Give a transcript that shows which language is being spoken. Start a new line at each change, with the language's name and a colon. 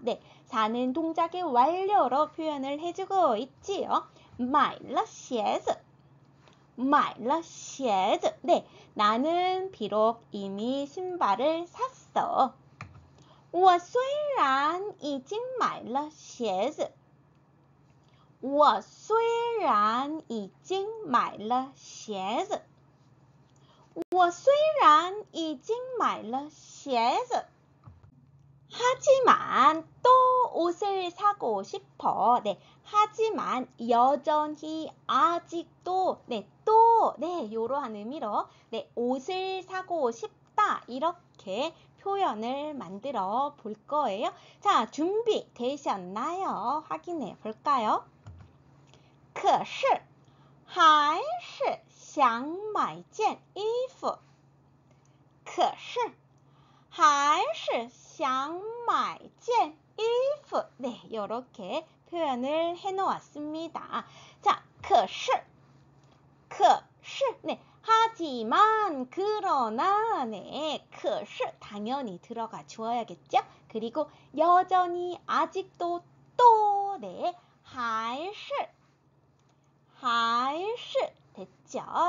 Korean: 네, 사는 동작의 완료로 표현을 해주고 있지요.
Chinese: 买了鞋子买了鞋子
Korean: 네, 나는 비록 이미 신발을 샀어.
Chinese: 我虽然已经买了鞋子我虽然已经买了鞋子我虽然已经买了鞋子
Korean: 하지만 또 옷을 사고 싶어. 네, 하지만 여전히 아직도 네, 또 네, 요러한 의미로 네, 옷을 사고 싶다 이렇게 표현을 만들어 볼 거예요. 자, 준비 되셨나요? 확인해 볼까요?
Chinese: 可是还是想买件衣服可是还是想买件衣服
Korean: 네, 이렇게 표현을 해놓았습니다. 자, 可是네, 하지만, 그러나, 네, 可是 당연히 들어가 주어야겠죠? 그리고 여전히, 아직도, 또, 네, 还是됐죠?